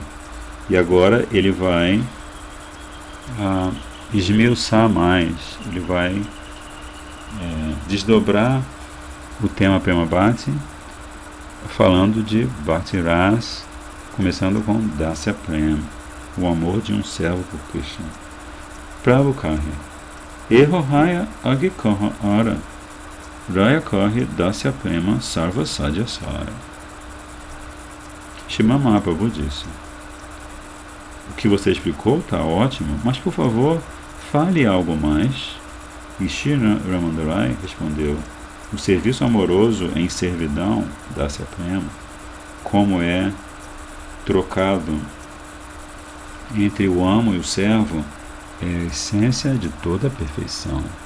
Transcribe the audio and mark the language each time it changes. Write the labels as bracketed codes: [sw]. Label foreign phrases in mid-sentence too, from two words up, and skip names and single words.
[pt] E agora ele vai esmiuçar mais, ele vai desdobrar o tema [sa] प्रेम भक्ति, [pt] falando de [sa] भक्ति रस, [pt] começando com [sa] दास्य प्रेम, [pt] o amor de um servo por Krishna. [bn] প্রভু কহে এহো হয় আগে কহ আর রায় কহে দাস্য প্রেম সর্ব সাধ্য সার. [pt] Srimad Mahaprabhu disse: o que você explicou está ótimo, mas por favor, fale algo mais. E Shri Ramandarai respondeu: o serviço amoroso em servidão, [sa] दास्य प्रेम, [pt] como é trocado entre o amo e o servo, é a essência de toda a perfeição.